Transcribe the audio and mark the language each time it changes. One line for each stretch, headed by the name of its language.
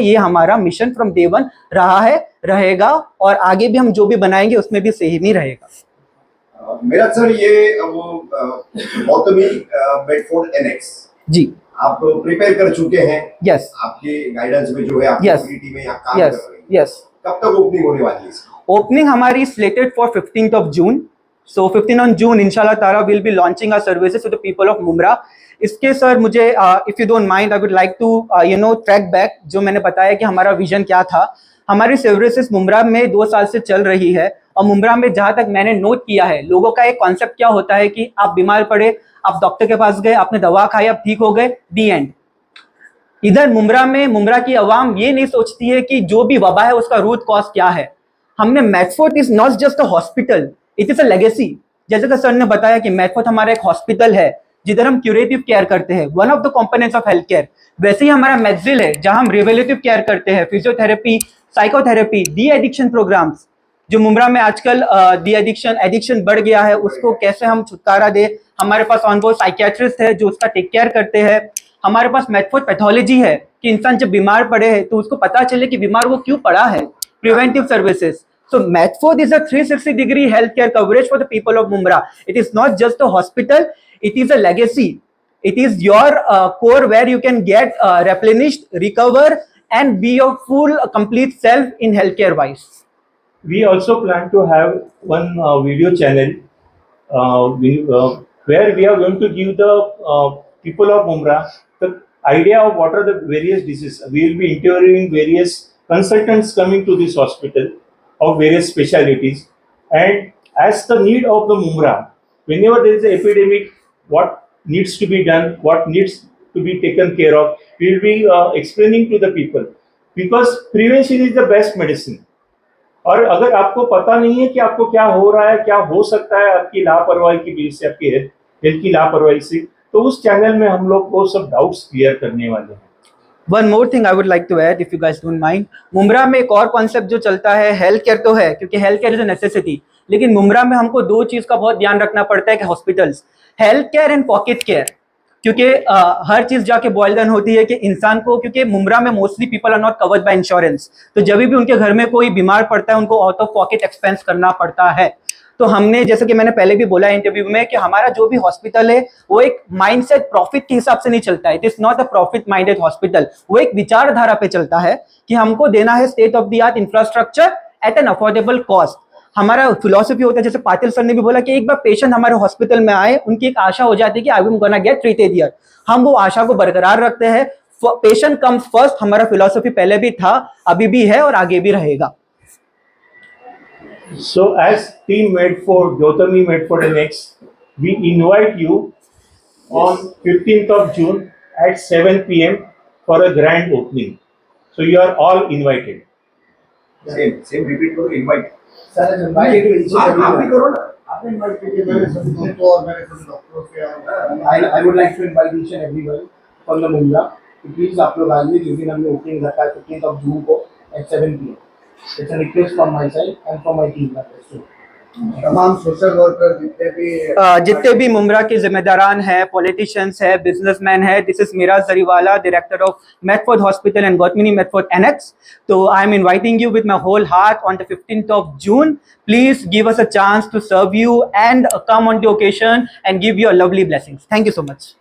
Hindi: ये हमारा mission from day 1 रहा है, रहेगा और आगे भी हम जो भी बनाएंगे उसमें भी सेम ही रहेगा। मेरा सर ये वो गौतमी मेडफोर्ड एनेक्स जी आप प्रिपेयर कर चुके हैं,
English: yes
Hindi: आपके गाइडेंस में जो है आपकी
English: Yes.
Hindi: पूरी टीमें यहाँ काम
English: yes
Hindi: कर रही है।
English: yes
Hindi: कब तक ओपनिंग होने वाली है इसकी? ओपनिंग हमारी
English: slated for 15th of June. So 15 on June, inshallah Tara will be launching our services to the people of Mumra.
Hindi: इसके सर मुझे
English: if you don't mind, I would like to track back
Hindi: जो मैंने बताया कि हमारा vision क्या था। हमारी सर्विसेज मुमरा में 2 साल से चल रही है और मुमरा में जहाँ तक मैंने नोट किया है, लोगों का एक कॉन्सेप्ट क्या होता है कि आप बीमार पड़े, आप डॉक्टर के पास गए, आपने दवा खाई, आप ठीक हो गए, दी एंड। इधर मुमरा में मुमरा की आवाम ये नहीं सोचती है कि जो भी वबा है उसका रूट कॉज क्या है।
English: हमने Medford is not just a hospital, it is a legacy.
Hindi: जैसे कि सर ने बताया कि मैडफोर्ड हमारा एक हॉस्पिटल है जिधर हम क्यूरेटिव केयर करते हैं,
English: One of the components of health care.
Hindi: वैसे ही हमारा मैगजिल है जहां हम रिवेलेटिव केयर करते हैं, physiotherapy, psychotherapy, de addiction programmes. जो मुमरा में आजकल डी एडिक्शन बढ़ गया है, उसको कैसे हम छुटकारा दे। हमारे पास ऑनबोर्ड साइकियाट्रिस्ट है जो उसका टेक केयर करते हैं। हमारे पास मैडफोर्ड पैथोलॉजी है कि इंसान जब बीमार पड़े है तो उसको पता चले कि बीमार वो क्यों पड़ा है, preventive services.
English: So Medford is a 360-degree healthcare coverage for the people of Mumra. It is not just a hospital; it is a legacy. It is your core where you can get replenished, recover, and be your full, complete self in healthcare wise. We also plan to have one video channel where we are going to give the people of Mumra the idea of what are the various diseases. We will be interviewing various consultants coming to this hospital of various specialities, and as the need of the Mumra, whenever there is an epidemic, what needs to be done, what needs to be taken care of, we will be explaining to the people, because prevention is the best medicine.
Hindi: और अगर आपको पता नहीं है कि आपको क्या हो रहा है, क्या हो सकता है आपकी लापरवाही की वजह से, आपकी हेल्थ की लापरवाही से, तो उस चैनल में हम लोग वो सब डाउट्स क्लियर करने वाले हैं।
English: One more thing I would like to add, if you guys don't mind.
Hindi: Mumbra में एक और कॉन्सेप्ट जो चलता है, हेल्थ केयर तो है क्योंकि
English: health care is a necessity,
Hindi: लेकिन मुमरा में हमको 2 चीज का बहुत ध्यान रखना पड़ता है कि hospitals, health care and pocket care. क्योंकि हर चीज जाके बॉयल डाउन होती है कि इंसान को, क्योंकि मुमरा में
English: mostly people are not covered by insurance,
Hindi: तो जब भी उनके घर में कोई बीमार पड़ता है उनको आउट ऑफ पॉकेट एक्सपेंस करना पड़ता है। तो हमने, जैसे कि मैंने पहले भी बोला इंटरव्यू में, कि हमारा जो भी हॉस्पिटल है वो एक माइंडसेट प्रॉफिट के हिसाब से नहीं चलता है।
English: it is not a profit minded hospital,
Hindi: वो एक विचारधारा पे चलता है कि हमको देना है
English: State of the art infrastructure at an affordable cost.
Hindi: हमारा फिलोसफी होता है, जैसे पाटिल सर ने भी बोला, कि एक बार पेशेंट हमारे हॉस्पिटल में आए, उनकी एक आशा हो जाती है कि
English: I am gonna get treated here.
Hindi: हम वो आशा को बरकरार रखते हैं।
English: patient comes first,
Hindi: हमारा फिलोसफी पहले भी था, अभी भी है और आगे भी रहेगा।
English: So as Team Medford, Gautami Medford Annex, we invite you on 15th of June at 7 p.m. for a grand opening. So you are all invited. Same repeat करो, invite। Sir, invited to
Hindi: आप भी करो ना।
English: I would like to invite each and everyone from the Mumra to please
Hindi: आप लोग आइए, जिस दिन हमने ओपनिंग रखा है 15th of June को
English: at 7 p.m. It's a request from my side and from my team members too.
Hindi: तमाम सोशल वर्कर जितने भी मुमरा के जिम्मेदारान हैं, पॉलिटिशियंस है, बिजनेसमैन है,
English: This is Miraj Zariwala, director of Medford hospital and Gautami Medford annex. तो I am inviting you with my whole heart on the 15th of June. Please give us a chance to serve you and come on the occasion and give your lovely blessings. Thank you so much.